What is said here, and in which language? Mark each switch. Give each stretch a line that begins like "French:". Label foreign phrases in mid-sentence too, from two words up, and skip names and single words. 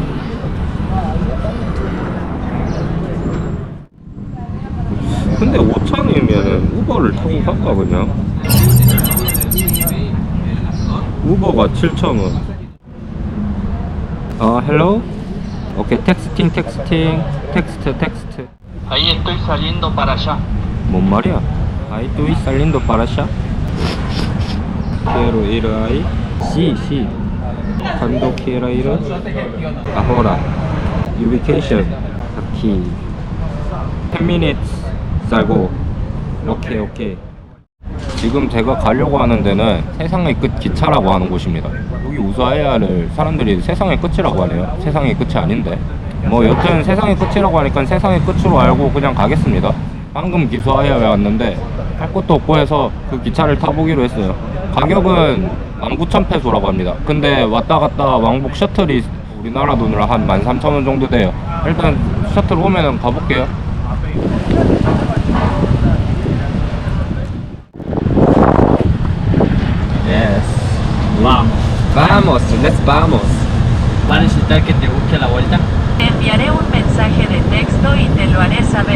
Korean: 근데 5,000원이면은 우버를 타고 갈까 그냥? 우버가 7,000원.
English: Hello? Okay, texting.
Korean: 텍스트.
Spanish: Ahí estoy saliendo para allá.
Korean: 뭔 말이야?
Spanish: Ahí estoy saliendo para allá. Quiero ir ahí. Sí. Cuando quiera ir. Ahora. Ubication. Aquí.
English: 10 minutes.
Korean: 살고. 오케이. 지금 제가 가려고 하는 데는 세상의 끝 기차라고 하는 곳입니다. 여기 우스와이야를 사람들이 세상의 끝이라고 하네요. 세상의 끝이 아닌데. 뭐 여튼 세상의 끝이라고 하니까 세상의 끝으로 알고 그냥 가겠습니다. 방금 우스와이야에 왔는데 할 것도 없고 해서 그 기차를 타보기로 했어요. 가격은 19,000페소라고 합니다. 근데 왔다 갔다 왕복 셔틀이 우리나라 돈으로 한 13,000원 정도 돼요. 일단 셔틀 오면은 가볼게요.
Spanish: Yes. Vamos, vamos. ¿Va a necesitar que te busque la vuelta? Te enviaré un mensaje de texto y te lo haré saber.